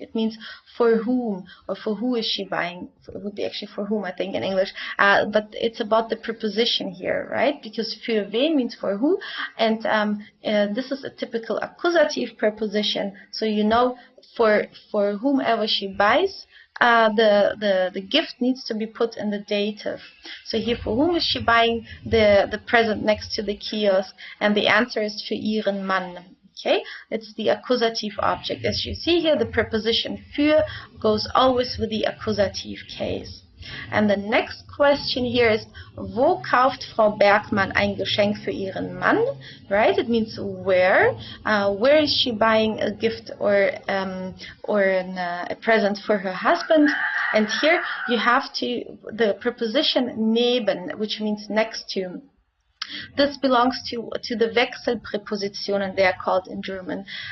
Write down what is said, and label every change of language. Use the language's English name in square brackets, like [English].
[English] It means for whom, or for who is she buying? It would be actually for whom, I think, in English. But it's about the preposition here, right? Because [German] für wen [English] means for who, and this is a typical accusative preposition. So you know, for whomever she buys, the gift needs to be put in the dative. So here, for whom is she buying the present next to the kiosk? And the answer is [German] für ihren Mann. [English] Okay, it's the accusative object. As you see here, the preposition für goes always with the accusative case. And the next question here is, [German] wo kauft Frau Bergmann ein Geschenk für ihren Mann? [English] Right? It means where. Where is she buying a gift or a present for her husband? And here you have the preposition neben, which means next to. This belongs to the Wechselpräpositionen, they are called in German.